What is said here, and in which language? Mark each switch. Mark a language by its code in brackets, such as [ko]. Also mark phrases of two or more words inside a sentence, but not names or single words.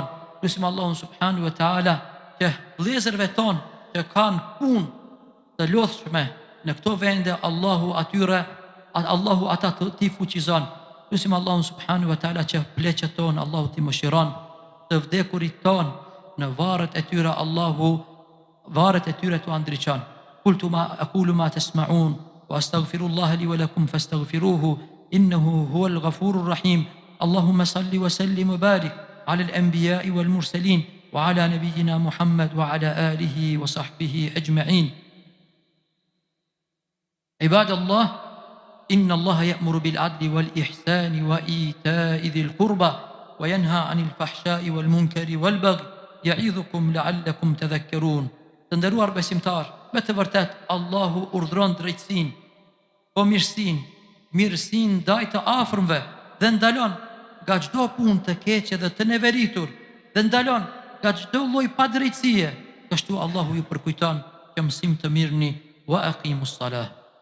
[sq] Lutim Allahun [ar] سبحانه وتعالى [sq] që vëllezërve ton që kanë punë të lodhshme në këto vende, Allahu ata t'i fuqizon. Lutim Allahun subhanahu wa taala që pleqet ton Allahu t'i mëshiron, të vdekurit ton në varret e tyre Allahu varret e tyre t'u ndriçon. [ar] أقول ما تسمعون وأستغفر الله لي ولكم فاستغفروه إنه هو الغفور الرحيم. اللهم صل وسلم وبارك على الأنبياء والمرسلين وعلى نبينا محمد وعلى آله وصحبه أجمعين. عباد الله إن الله يأمر بالعدل والإحسان وإيتاء ذي القربى وينهى عن الفحشاء والمنكر والبغي يعظكم لعلكم تذكرون. [sq] Të nderuar besimtar, me të vërtet Allahu urdhron drejtësinë, mirësinë ndaj të afërmve dhe ndalon nga çdo punë të keqe dhe të neveritur, dhe ndalon nga çdo lloj padrejtësie. Kështu Allahu ju përkujton që mësim të mirëni [ar] وأقم الصلاة.